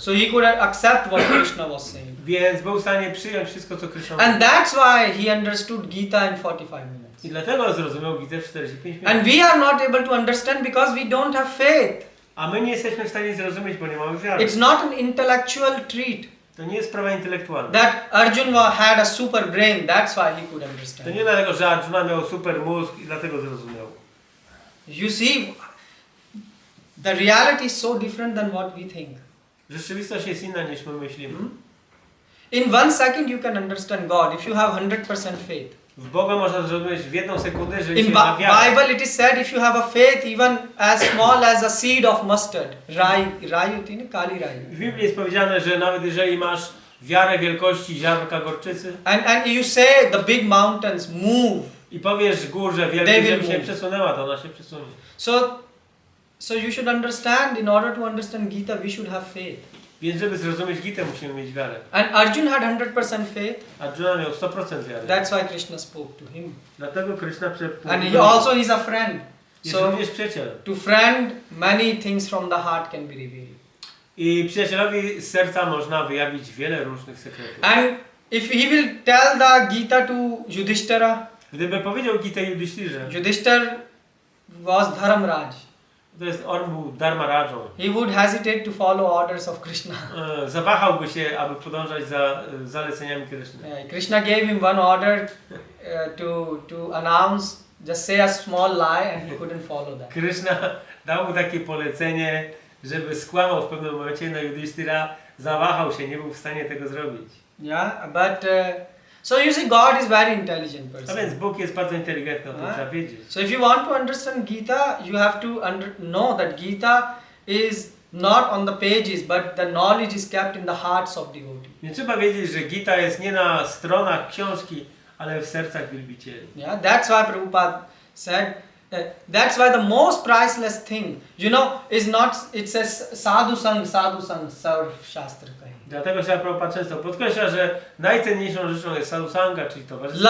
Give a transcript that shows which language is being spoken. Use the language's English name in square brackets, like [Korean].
[English] So he could accept what Krishna was saying. [Polish] Więc był w stanie przyjąć wszystko, co Krishna mówił. [English] And that's why he understood Gita in 45 minutes. [Polish] I dlatego zrozumiał Gitę w 45 minut. [English] And we are not able to understand because we don't have faith. [Polish] A my nie jesteśmy w stanie zrozumieć, bo nie mamy wiary. [English] It's not an intellectual treat [Polish] To nie jest sprawa intelektualna. [English] that Arjun had a super brain, that's why he could [Polish] To [English] understand. [Polish] nie dlatego, że Arjuna miał super mózg i dlatego zrozumiał. [English] You see, the reality is so different than what we think. [Polish] Rzeczywistość jest inna niż my myślimy. [English] In 1 second you can understand God if you have 100% faith. [Polish] W Boga można zrozumieć w 1 sekundę, że [English] In [Polish] się ma wiarę. [English] Bible it is said if you have a faith even as small as a seed of mustard, kali rai. [Polish] W Biblii jest powiedziane, że nawet jeżeli masz wiarę wielkości ziarnka gorczycy [English] And you say the big mountains move. [Polish] i powiesz górze [English] They [Polish] wielkiej, [English] will [Polish] żeby się [English] move. [Polish] przesunęła, to ona się przesunie. [English] So you should understand, in order to understand Gita we should have faith. [Polish] Więc żeby zrozumieć Gitę, musimy mieć wiarę. [English] And Arjun had 100% faith. [Polish] Arjuna miał 100% wiary. [English] That's why Krishna spoke to him. [Polish] Dlatego Krishna [English] And he also is a friend. [Polish] jest [English] So [Polish] również przyjacielem. [English] to friend many things from the heart can be revealed. [Polish] I przyjacielowi z serca można wyjawić wiele różnych sekretów. [English] And if he will tell the Gita to Yudhishthira, [Polish] Gdyby powiedział Gitę Yudhishthirze, [English] Yudhishthir was Dharamraj. [Polish] on był Dharmarają. [English] He would hesitate to follow orders of Krishna. [Polish] Zawahałby się, aby podążać za zaleceniami Kryszny. [English] Krishna gave him one order to announce, just say a small lie, and he couldn't follow that. [Polish] Kryszna dał mu takie polecenie, żeby skłamał w pewnym momencie na Yudhishthira, zawahał się, nie był w stanie tego zrobić. [English] Yeah, but so you see, God is very intelligent [Polish] A [English] person. [Polish] więc Bóg jest bardzo inteligentny, o tym trzeba wiedzieć. [English] So if you want to understand Gita, you have to know that Gita is not on the pages, but the knowledge is kept in the hearts of devotees. [Polish] Więc trzeba wiedzieć, że Gita jest nie na stronach książki, ale w sercach wielbicieli. [English] Yeah, that's why Prabhupada said, that's why the most priceless thing, you know, is not, it says [Hindi] sadhu sang, sarv shastra kahi. [Polish] Dlatego się Prabhupada często podkreśla, że najcenniejszą rzeczą jest sadhusanga, czyli towarzystwo.